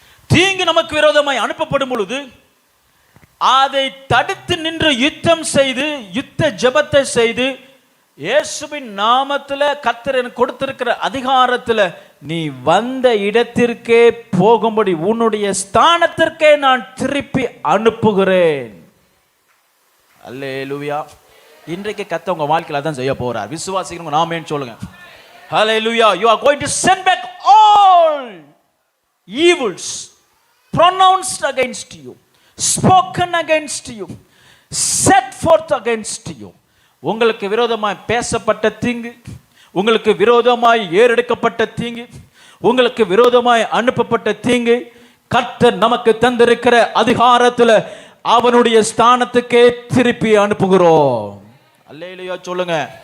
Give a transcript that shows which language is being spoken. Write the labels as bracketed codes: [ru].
[ta] தீங்கு நமக்கு விரோதமாய் அனுப்பப்படும் பொழுது அதை தடுத்து நின்று யுத்தம் செய்து, யுத்த ஜெபத்தை செய்து, இயேசுவின் நாமத்தில் கர்த்தர் எனக்கு கொடுத்திருக்கிற அதிகாரத்தில் நீ வந்த இடத்திற்கே போகும்படி உன்னுடைய ஸ்தானத்திற்கே நான் திருப்பி அனுப்புகிறேன். அல்லேலூயா. இன்றைக்கு கர்த்தர் உங்க வாழ்க்கையில தான் செய்ய போறார். விசுவாசிக்கிறவங்க நாமேன்னு சொல்லுங்க. Hallelujah. [en] You are going to send back all evils pronounced against you, spoken against you, set forth against you. [ta] உங்களுக்கு விரோதமாய் பேசப்பட்ட தீங்கு, உங்களுக்கு விரோதமாய் ஏறெடுக்கப்பட்ட தீங்கு, உங்களுக்கு விரோதமாய் அனுப்பப்பட்ட தீங்கு, கர்த்தர் நமக்கு தந்திருக்கிற அதிகாரத்தில் அவனுடைய ஸ்தானத்துக்கே திருப்பி அனுப்புகிறோம். அல்லேலூயா சொல்லுங்க.